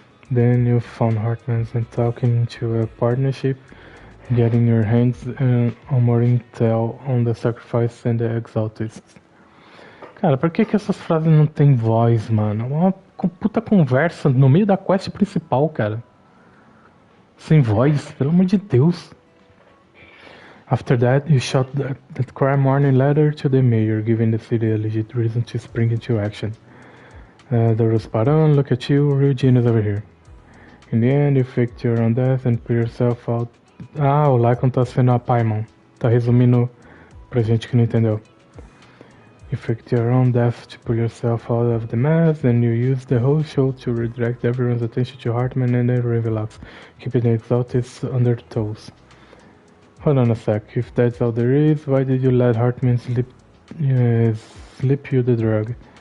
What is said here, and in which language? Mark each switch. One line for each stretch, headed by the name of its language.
English: Then you found Hartman's and talking to a partnership, getting your hands on more intel on the sacrifice and the Exaltists.
Portuguese: Cara, por que essas frases não tem voz, mano? É uma puta conversa no meio da quest principal, cara. Sem voz, pelo amor de Deus.
English: After that, you shot that crime warning letter to the mayor, giving the city a legit reason to spring into action. The Rosparan, look at you, real genius over here. In the end, you faked your own death and put yourself out.
Portuguese: Ah, o Lycon tá sendo a Paimon. Tá resumindo pra gente que não entendeu.
English: You faked your own death to pull yourself out of the mess, and you used the whole show to redirect everyone's attention to Hartman and the Ravenlocks, keeping the Exaltists on their toes. Hold on a sec, if that's all there is, why did you let Hartman slip you the drug?